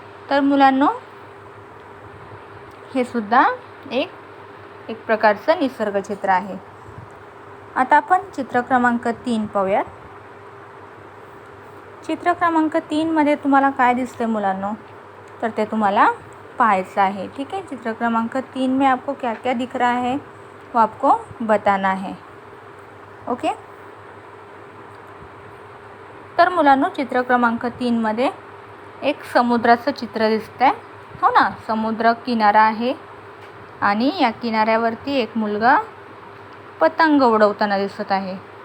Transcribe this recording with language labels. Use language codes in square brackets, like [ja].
[mr] तर मुलांनो, हे सुद्धा एक प्रकारचं निसर्ग चित्र आहे. आता आपण चित्र क्रमांक 3 पाहूयात. चित्र क्रमांक 3 मध्ये तुम्हाला काय दिसतंय मुलांनो. तर ते तुम्हाला पाहायचं आहे. [hi] ठीक है. चित्र क्रमांक 3 में आपको क्या क्या दिख रहा है वो आपको बताना है. [en] Okay. [mr] तर मुलांनो, चित्र क्रमांक 3 मध्ये एक समुद्राचं चित्र दिसतंय, हो ना. समुद्र किनारा आहे आणि या किनाऱ्यावरती एक मुलगा पतंग उडवताना दिसत आहे.